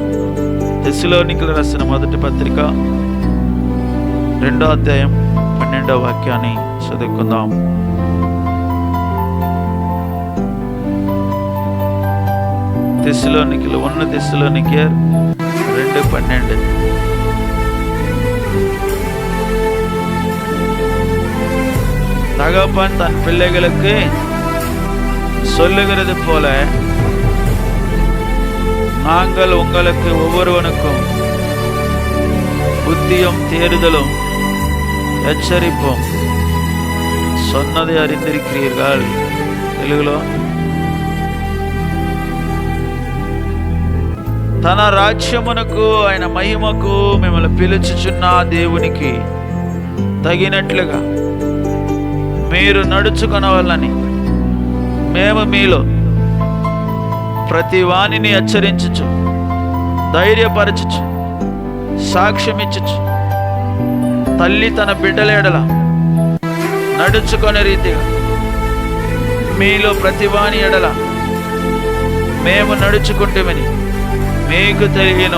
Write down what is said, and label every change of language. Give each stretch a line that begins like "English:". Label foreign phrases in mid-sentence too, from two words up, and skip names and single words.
Telugu: తెస్సలోనికీయులకు రాసిన మొదటి పత్రిక 2వ అధ్యాయం 12వ వాక్యాన్ని చదువుకుందాం. తెస్సలోనికీయులు 1 తెస్సలోనికీయులు 2:12.
Tamil: தகப்பன் தன் பிள்ளைகளுக்கு சொல்லுகிறது போல நாங்கள் உங்களுக்கு ஒவ்வொருவனுக்கும் புத்தியும் தேறுதலும் எச்சரிப்போம் சொன்னதை அறிந்திருக்கிறீர்கள்.
Telugu: తెలుగులో తన రాజ్యమునకు ఆయన మహిమకు మిమ్మల్ని పిలుచుచున్న దేవునికి తగినట్లుగా మీరు నడుచుకొనవలని మేము మీలో ప్రతి వానిని హెచ్చరించుచు ధైర్యపరచుచు సాక్ష్యమిచ్చుచు తల్లి తన బిడ్డల ఎడల నడుచుకునే రీతిగా మీలో ప్రతి వాని ఎడల మేము నడుచుకుంటామని మీకు తెలియను.